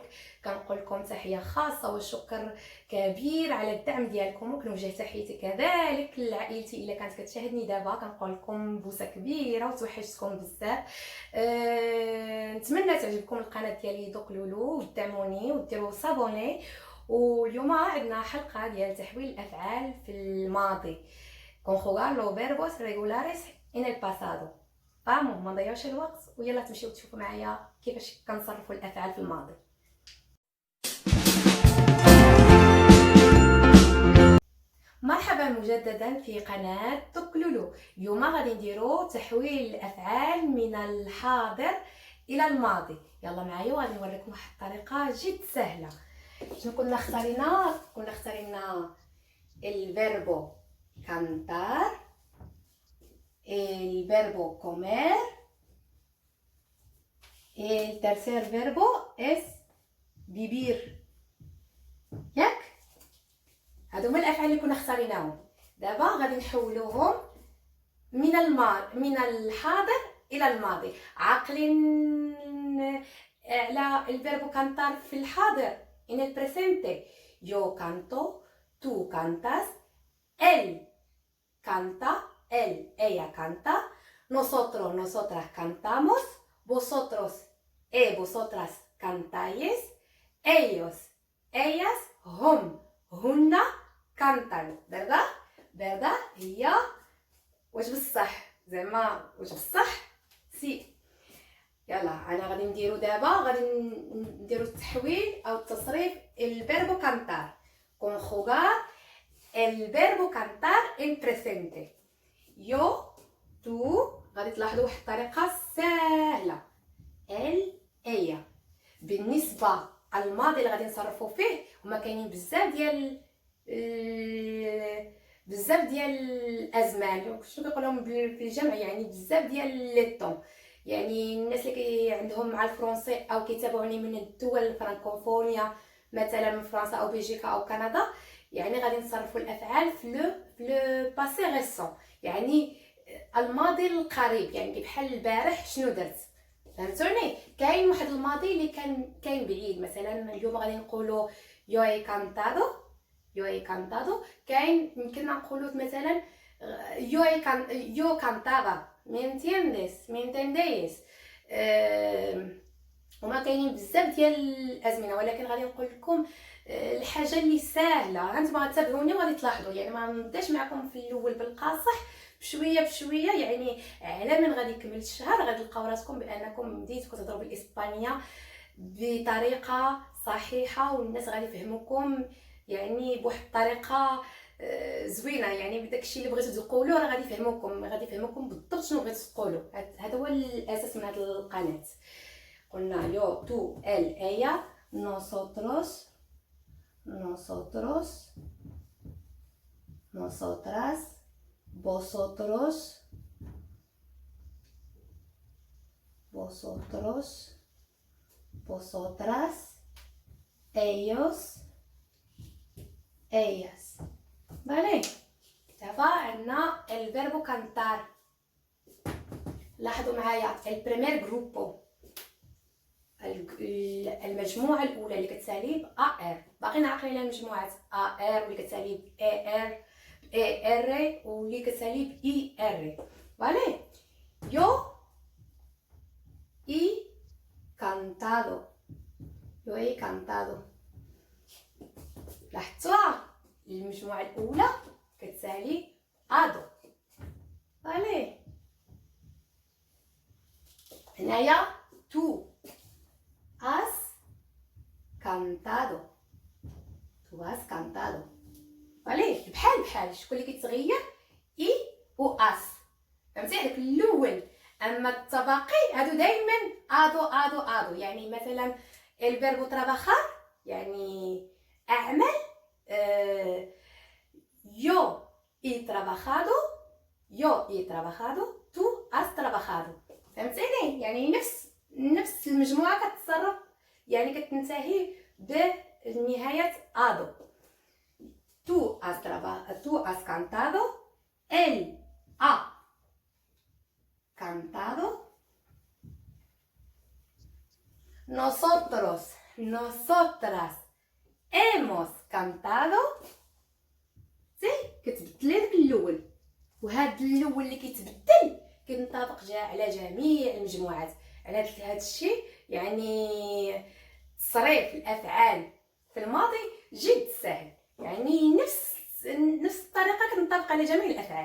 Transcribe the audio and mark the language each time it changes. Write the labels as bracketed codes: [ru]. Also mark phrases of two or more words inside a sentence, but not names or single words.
[ar] كنقول لكم تحيه خاصه والشكر كبير على الدعم ديالكم، وكنوجه تحيتي كذلك لعائلتي الا كانت كتشاهدني دابا. كنقول لكم بوسه كبيره وتوحشتكم بزاف. نتمنى تعجبكم القناه ديالي دوق لولو، ودعموني وديروا صابوني. واليوم عندنا حلقه ديال تحويل الافعال في الماضي. [es] conjugar los verbos regulares en el pasado. [ar] ما نضيعوش الوقت ويلا تمشيو تشوفوا معايا كيفاش كنصرفوا الافعال في الماضي. مرحبا مجددا في قناه دوق لولو. اليوم غادي نديروا تحويل الافعال من الحاضر الى الماضي. يلا معايا وغادي نوريكم واحد الطريقه جد سهله. شنو كنا اختارينا [es] el verbo cantar, el verbo comer, el tercer verbo es vivir. [ar] ياك هادو هما الافعال اللي كنا اختاريناهم. دابا غادي نحولوهم من الحاضر الى الماضي. عاقلين على [es] el verbo cantar [ar] في الحاضر [es] en el presente. Yo canto, tú cantas, él canta, ella canta, nosotros, nosotras cantamos, vosotros vosotras cantáis, ellos, ellas, [ar] هم، هن [es] cantan. ¿Verdad? ¿Verdad? [ar] هي واش بصح زعما واش بصح سي. يلا انا غادي نديرو دابا التحويل او التصريف [es] el verbo cantar. conjugar el verbo cantar en presente. yo tú [ar] غادي تلاحظوا واحد الطريقه سهله. [es] el ella. [ar] بالنسبه الماضي اللي غادي نصرفوا فيه هما كاينين بزاف ديال الازمان. شنو كيقولهم بالجمع؟ يعني بزاف ديال [fr] les temps. [ar] يعني الناس اللي عندهم مع الفرنسي او كيتابعوني من الدول الفرنكوفونيه مثلا من فرنسا او بلجيكا او كندا، يعني غادي نصرفوا الافعال في [fr] le passé récent, [ar] يعني الماضي القريب، يعني بحال البارح شنو درت. فهمتوني؟ كاين واحد الماضي اللي كاين بعيد. مثلا اليوم غادي نقولوا [es] yo he cantado. [ar] كاين يمكن نقولوا مثلا [es] yo cantaba. me entendéis. [ar] وما كاينين بزاف ديال الازمنه، ولكن غادي نقول لكم الحاجه اللي سهله. هانتوما غتتابعوني وغادي تلاحظوا، يعني ما نبداش معكم في الاول بالقاصح، بشويه بشويه. يعني على من غادي يكمل الشهر غادي تلقاو راسكم بانكم بديتوا كتهضروا بالاسبانيه بطريقه صحيحه، والناس غادي يفهموكم يعني بواحد الطريقه زوينه. يعني بداكشي اللي بغيتو تقولوا راه غادي يفهموكم بالضبط شنو بغيتو تقولوا. هذا هو الاساس من هذه القناه. [es] قلنا yo, tú, él, ella, nosotros, nosotras, vosotros, vosotras, ellos, ellas. Vale. [ar] دابا عندنا الفيربو كانتار. لاحظوا معايا [es] primer grupo, [ar] المجموعه الاولى اللي كتسالي ار. باقيين عاقلين على المجموعات ار واللي كتسالي ب ار واللي كتسالي ب ار. [es] فالي. yo he cantado. [ar] لاحظتوها؟ المجموعه الاولى كتسالي ادو. [es] فالي. هنايا تو has cantado. [ar] فالي بحال شكون اللي كيتغير؟ اي و اس. فهمتي؟ هذاك الاول. اما التباقي هادو دائما ادو. يعني مثلا [es] el verbo trabajar [ar] يعني اعمل. [es] yo he trabajado, tú has trabajado. [ar] فهمتيني؟ يعني نفس المجموعه كتتصرف، يعني كتنتهي بنهايه ادو. [es] cantado. Él ha cantado. Nosotros, nosotras hemos cantado. [ar] زي كتبدل داك الاول، وهذا الاول اللي كيتبدل كينطبق على جميع المجموعات. على هذا الشيء يعني تصريف الافعال في الماضي جد سهل، يعني نفس الطريقه كتنطبق على جميع الافعال.